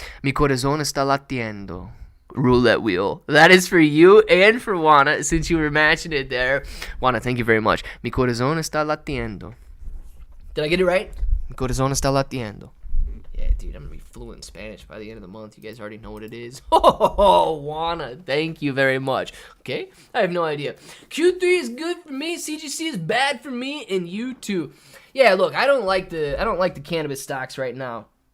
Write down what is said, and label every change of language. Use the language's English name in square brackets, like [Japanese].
[Spanish] Mi corazón está latiendo. [English] Roulette wheel. That is for you and for Wanna, since you were matching it there. Wanna, thank you very much. [Spanish] Mi corazón está latiendo. [English] Did I get it right? [Spanish] Mi corazón está latiendo. [English] Yeah, dude, I'm gonna be fluent in Spanish by the end of the month. You guys already know what it is. Oh, Wanna, thank you very much. Okay, I have no idea. Q3 is good for me. CGC is bad for me, and you too. Yeah, look, I don't like the cannabis stocks right now.